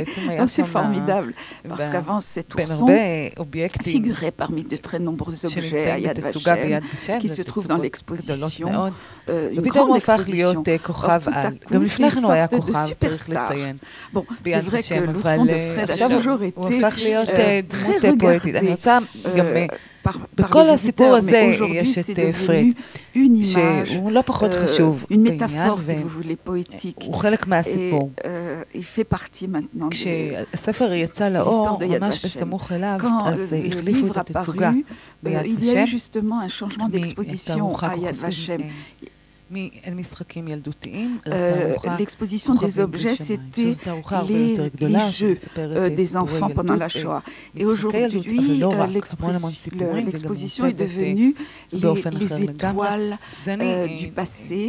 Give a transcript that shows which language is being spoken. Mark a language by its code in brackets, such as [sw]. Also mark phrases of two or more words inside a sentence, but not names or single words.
[fr] C'est formidable, parce qu'avant, cet ourson figurait parmi de très nombreux objets à Yad Vashem qui se trouvent dans l'exposition, une grande exposition. Or, tout à coup, c'est une sorte de superstar. Bon, c'est vrai que l'ourson de Fred a toujours été très regardé [he] בכל הסיפור הזה יש את פרד, שהוא לא פחות חשוב בעניין, הוא חלק מהסיפור. כשהספר יצא לאור, ממש בסמוך אליו, אז החליפו את התצוגה ביד ושם, מתערוכה כוכבית [fr] l'exposition des objets, c'était les jeux des enfants pendant la Shoah. Et aujourd'hui, l'exposition est devenue les étoiles du passé.